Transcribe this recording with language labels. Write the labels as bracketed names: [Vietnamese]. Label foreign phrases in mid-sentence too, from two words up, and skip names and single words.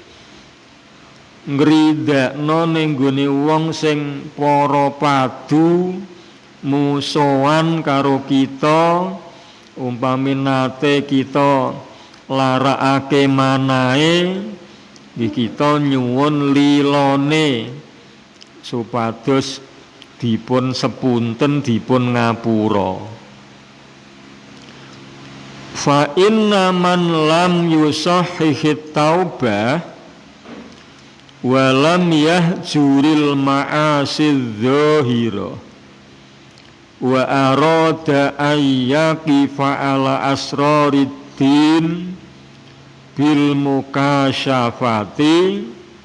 [Javanese] ngridakno ning gone wong sing para padu musuhan karo kita, umpami nate kita larakake manahe, kita nyuwun lilone supados dipun sepunten dipun ngapura. [Arabic] فإن من لم يصحح التوبة ولم يهجر المعاصي الظاهرة وأراد أن يقف على أسرار الدين بالمكاشفات